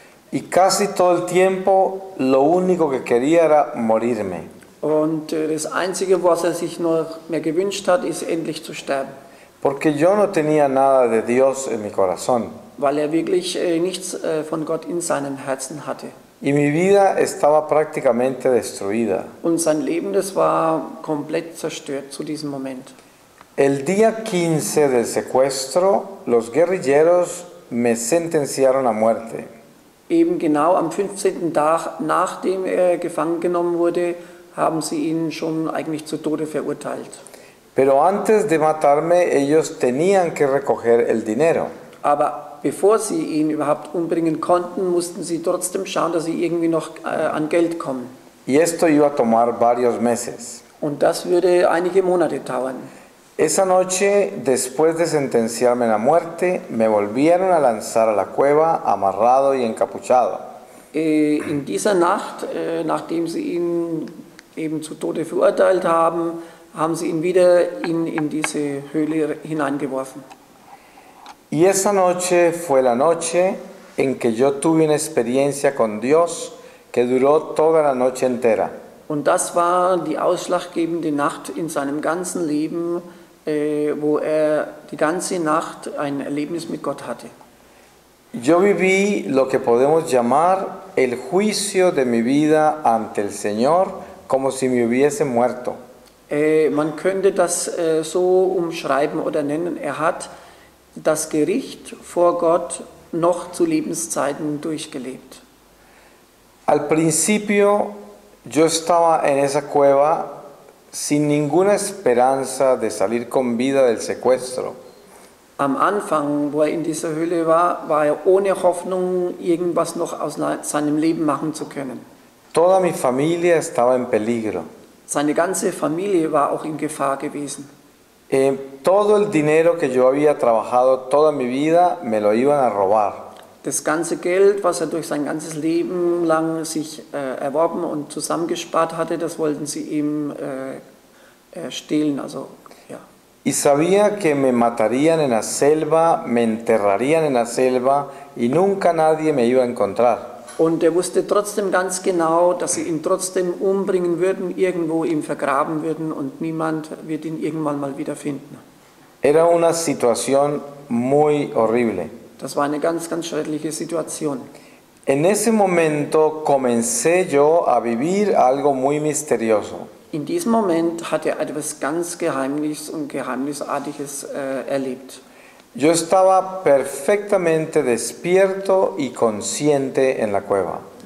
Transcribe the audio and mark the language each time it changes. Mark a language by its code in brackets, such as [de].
[es] Y casi todo el tiempo lo único que quería era morirme. [de] Und das Einzige, was er sich noch mehr gewünscht hat, ist endlich zu sterben. [es] Porque yo no tenía nada de Dios en mi corazón. [de] Weil er wirklich nichts von Gott in seinem Herzen hatte. [es] Y mi vida estaba prácticamente destruida. [de] Und sein Leben, das war komplett zerstört zu diesem Moment. [es] El día 15 del secuestro, los guerrilleros me sentenciaron a muerte. [de] Eben genau am 15. Tag, nachdem er gefangen genommen wurde, haben sie ihn schon eigentlich zu Tode verurteilt. [es] Pero antes de matarme, ellos tenían que recoger el dinero. [de] Aber bevor sie ihn überhaupt umbringen konnten, mussten sie trotzdem schauen, dass sie irgendwie noch an Geld kommen. [es] Y esto iba a tomar varios meses. [de] Und das würde einige Monate dauern. [es] Esa noche, después de sentenciarme a la muerte, me volvieron a lanzar a la cueva amarrado y encapuchado. [de] In dieser Nacht, nachdem sie ihn eben zu Tode verurteilt haben, haben sie ihn wieder in diese Höhle hineingeworfen. [es] Y esa noche fue la noche en que yo tuve una experiencia con Dios que duró toda la noche entera. [de] Und das war die ausschlaggebende Nacht in seinem ganzen Leben, wo er die ganze Nacht ein Erlebnis mit Gott hatte. [es] Yo viví lo que podemos llamar el juicio de mi vida ante el Señor como si me hubiese muerto. [de] Man könnte das so umschreiben oder nennen, er hat das Gericht vor Gott noch zu Lebenszeiten durchgelebt. [es] Al principio yo estaba en esa cueva sin ninguna esperanza de salir con vida del secuestro. [de] Am Anfang, wo er in dieser Höhle war, war er ohne Hoffnung, irgendwas noch aus seinem Leben machen zu können. [es] Toda mi familia estaba en peligro. [de] Seine ganze Familie war auch in Gefahr gewesen. [es] Todo el dinero que yo había trabajado toda mi vida me lo iban a robar. [de] Das ganze Geld, was er durch sein ganzes Leben lang sich erworben und zusammengespart hatte, das wollten sie ihm stehlen. Also, ja. [es] Y sabía que me matarían en la selva, me enterrarían en la selva y nunca nadie me iba a encontrar. [de] Und er wusste trotzdem ganz genau, dass sie ihn trotzdem umbringen würden, irgendwo ihm vergraben würden und niemand wird ihn irgendwann mal wieder finden. [es] Era una situación muy horrible. [de] Das war eine ganz, ganz schreckliche Situation. [es] En ese momento comencé yo a vivir algo muy misterioso. [de] In diesem Moment hat er etwas ganz Geheimnisses und Geheimnisartiges erlebt. [es] Yo estaba perfectamente despierto y consciente en la cueva.